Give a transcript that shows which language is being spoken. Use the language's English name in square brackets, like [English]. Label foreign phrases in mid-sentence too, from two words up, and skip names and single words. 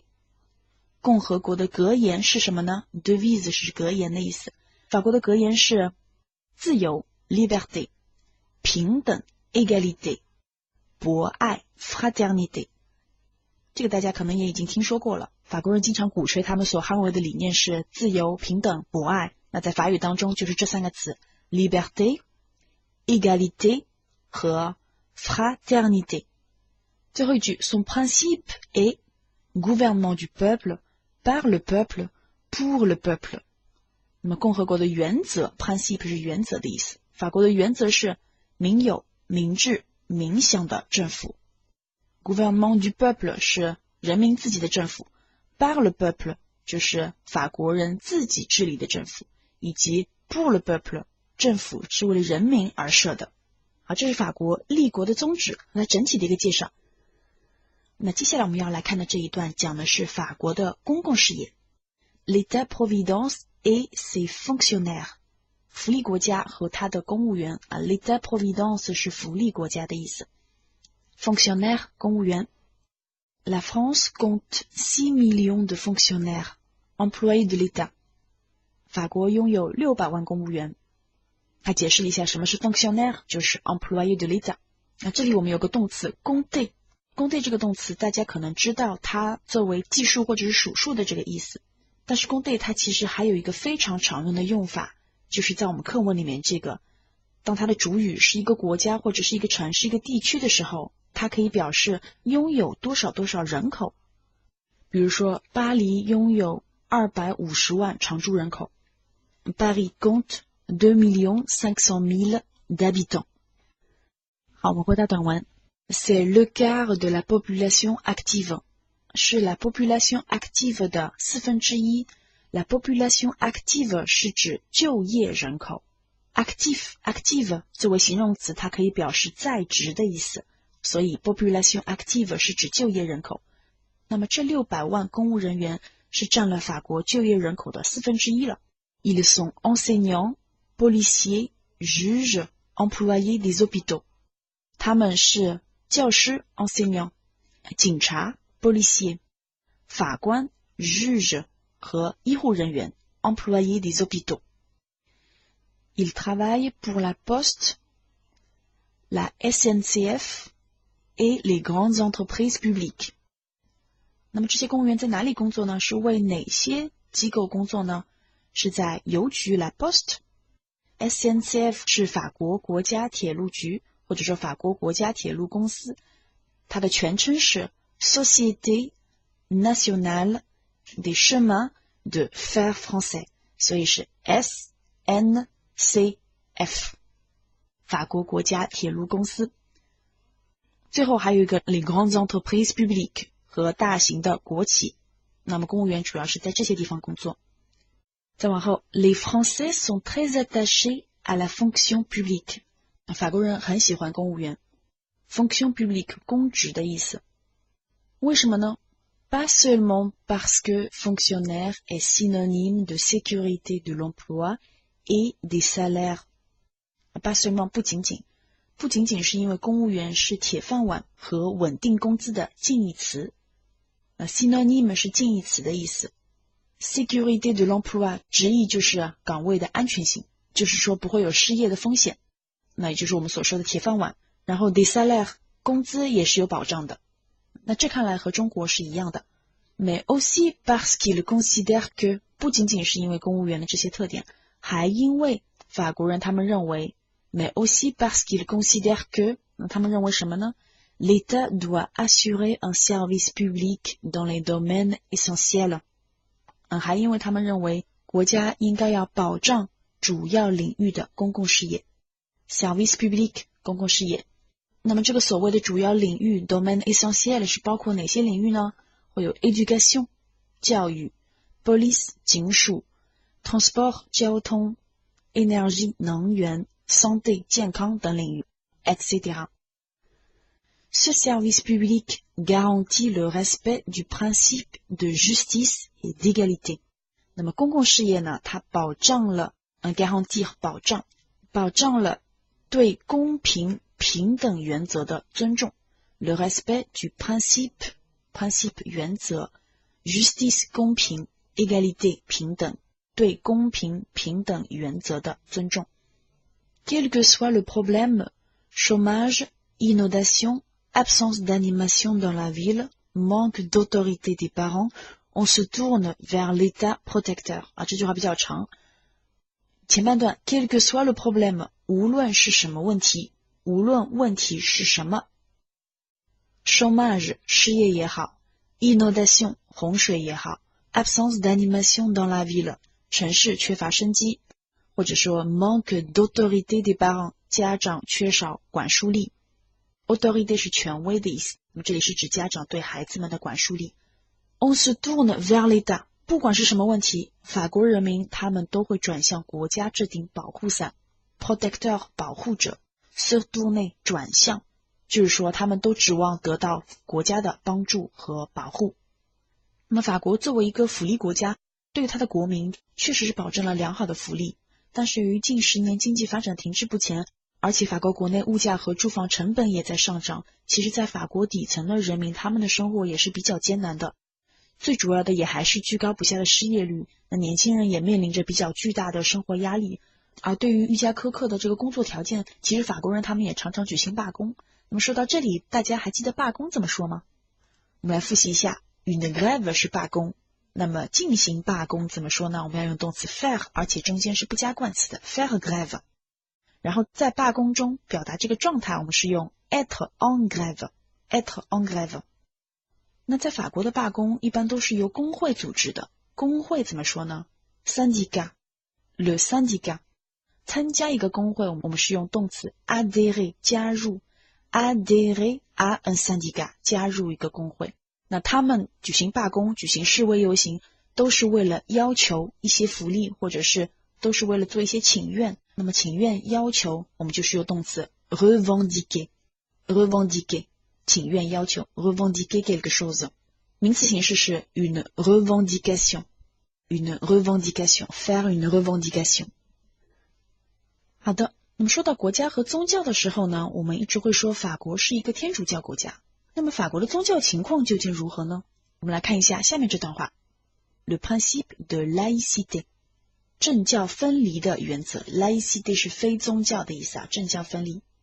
[Chinese] 共和国的格言是什么呢？ devise 是格言的意思。法国的格言是自由 liberté，平等 égalité， 博爱 fraternité。这个大家可能也已经听说过了，法国人经常鼓吹他们所捍卫的理念是自由、平等、博爱。那在法语当中就是这3个词 [French] liberté, égalité [Chinese] 和 fraternité。最后一句 [French] Son principe est gouvernement du peuple, par le peuple, pour le peuple。 [Chinese] 那么共和国的原则 principe 是原则的意思，法国的原则是民有、民治、民享的政府。 [French] Gouvernement du peuple [Chinese] 是人民自己的政府， [French] par le peuple [Chinese] 就是法国人自己治理的政府，以及 [French] pour le peuple [Chinese] 政府是为了人民而设的。好，这是法国立国的宗旨和它整体的一个介绍。那接下来我们要来看的这一段讲的是法国的公共事业 [French] L'État-providence et ses fonctionnaires。 [Chinese] 福利国家和他的公务员 [French] L'État-providence [Chinese] 是福利国家的意思。 [French] fonctionnaire 公务员 La France compte 6 millions de fonctionnaires, employés de l'État. [Chinese] 法国拥有600万公务员。他解释了一下什么是 fonctionnaire， 就是 [French] employé de l'État。 [Chinese] 那这里我们有个动词 compter。compter 这个动词大家可能知道它作为计数或者是数数的这个意思，但是 compter 它其实还有一个非常常用的用法，就是在我们课文里面这个，当它的主语是一个国家或者是一个城市一个地区的时候，它可以表示拥有多少多少人口。比如说巴黎拥有250万常住人口， [French] Paris compte 2,500,000 d'habitants。 [Chinese] 好，我们回到短文。 [French] C'est le quart de la population active， 是 la population active 的1/4。 La population active [Chinese] 是指就业人口。active 作为形容词，它可以表示在职的意思，所以 [French] population active [Chinese] 是指就业人口。那么这600万公务人员是占了法国就业人口的1/4 了。 [French] Ils sont enseignants, policiers, juges, employés des hôpitaux。 [Chinese] 他们是教师 enseignant， 警察 policier， 法官 juge 和医护人员 [French] employés des hôpitaux。 Ils travaillent pour la Poste, la SNCF et les grandes entreprises publiques。 [Chinese] 那么这些公务员在哪里工作呢？是为哪些机构工作呢？是在邮局 [French] la Poste， [Chinese] SNCF 是法国国家铁路局，或者说法国国家铁路公司，它的全称是 [French] Société Nationale des Chemins de Fer Français， [Chinese] 所以是 SNCF， 法国国家铁路公司。最后还有一个 [French] Les grandes entreprises publiques [Chinese] 和大型的国企，那么公务员主要是在这些地方工作。 [French] 再往后 Les Français sont très attachés à la fonction publique， [Chinese] 法国人很喜欢公务员。 [French] fonction publique [Chinese] 公职的意思。为什么呢？ [French] Pas seulement parce que fonctionnaire est synonyme de sécurité de l'emploi et des salaires。 Pas seulement [Chinese] 不仅仅是因为公务员是铁饭碗和稳定工资的近义词。synonyme 是近义词的意思。 [French] sécurité de l'emploi [Chinese] 直译就是岗位的安全性，就是说不会有失业的风险，那也就是我们所说的铁饭碗。然后 [French] des salaires [Chinese] 工资也是有保障的，那这看来和中国是一样的。 [French] Mais aussi parce qu'il considère que [Chinese] 不仅仅是因为公务员的这些特点，还因为法国人他们认为 [French] Mais aussi parce qu'il considère que [Chinese] 他们认为什么呢？ [French] L'État doit assurer un service public dans les domaines essentiels。 [Chinese] 还因为他们认为国家应该要保障主要领域的公共事业 [French] service public [Chinese] 公共事业。那么这个所谓的主要领域 [French] domaine essentiel [Chinese] 是包括哪些领域呢？会有 éducation 教育， police 警署， transport 交通， énergie 能源， santé 健康等领域 etc。 [French] Ce service public garantit le respect du principe de justice et d'égalité。 [Chinese] 那么公共事业呢，它保障了garantir 保障了对公平平等原则的尊重。 [French] Le respect du principe [Chinese] 原则， justice 公平， égalité 平等，对公平平等原则的尊重。 [French] Quel que soit le problème, chômage, inondation, absence d'animation dans la ville, manque d'autorité des parents, on se tourne vers l'État protecteur。 [Chinese] 这句话比较长。前半段 [French] quel que soit le problème， [Chinese] 无论是什么问题，无论问题是什么。 chômage 失业也好， inondation 洪水也好， [French] absence d'animation dans la ville [Chinese] 城市缺乏生机，或者说 [French] manque d'autorité des parents [Chinese] 家长缺少管束力。autorité 是权威的意思，那么这里是指家长对孩子们的管束力。 [French] On se tourne vers l'État， [Chinese] 不管是什么问题，法国人民他们都会转向国家这顶保护伞。protecteur 保护者， [French] se tourner [Chinese] 转向，就是说他们都指望得到国家的帮助和保护。那么法国作为一个福利国家，对他的国民确实是保证了良好的福利，但是由于近10年经济发展停滞不前， 而且法国国内物价和住房成本也在上涨，其实在法国底层的人民他们的生活也是比较艰难的，最主要的也还是居高不下的失业率，那年轻人也面临着比较巨大的生活压力，而对于愈加苛刻的这个工作条件，其实法国人他们也常常举行罢工。那么说到这里，大家还记得罢工怎么说吗？我们来复习一下， [French] une grève [Chinese] 是罢工，那么进行罢工怎么说呢？我们要用动词 faire， 而且中间是不加冠词的 [French] faire grève。 [Chinese] 然后在罢工中表达这个状态，我们是用 [French] être en grève， être en grève。 [Chinese] 那在法国的罢工一般都是由工会组织的，工会怎么说呢？ [French] syndicat， le syndicat。 [Chinese] 参加一个工会我们是用动词 adhérer， 加入， [French] adhérer à un syndicat， [Chinese] 加入一个工会。那他们举行罢工，举行示威游行，都是为了要求一些福利，或者是都是为了做一些请愿。那么请愿要求我们就是用动词 revendiquer， revendiquer，请愿要求 [French] revendiquer quelque chose。 [Chinese] 名词形式是 [French] une revendication， une revendication， faire une revendication。 [Chinese] 好的，那么说到国家和宗教的时候呢，我们一直会说法国是一个天主教国家。那么法国的宗教情况究竟如何呢？我们来看一下下面这段话。 [French] Le principe de laïcité， [Chinese] 政教分离的原则， laïcité 是非宗教的意思啊，政教分离。